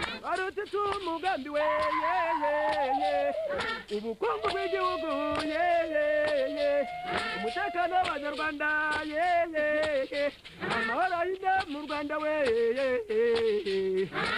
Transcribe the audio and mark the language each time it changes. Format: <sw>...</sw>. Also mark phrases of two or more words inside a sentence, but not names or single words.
<rw>Arutse umugambi we,</rw> <en>yeah, yeah, yeah.</en> <rw>Ubukungu bw'igihugu,</rw> <en>yeah, yeah, yeah.</en> <rw>Umutekano w'Abanyarwanda,</rw> <en>yeah, yeah, yeah.</en> <rw>Amahoro ayinde mu Rwanda we,</rw> <en>yeah, yeah, yeah.</en>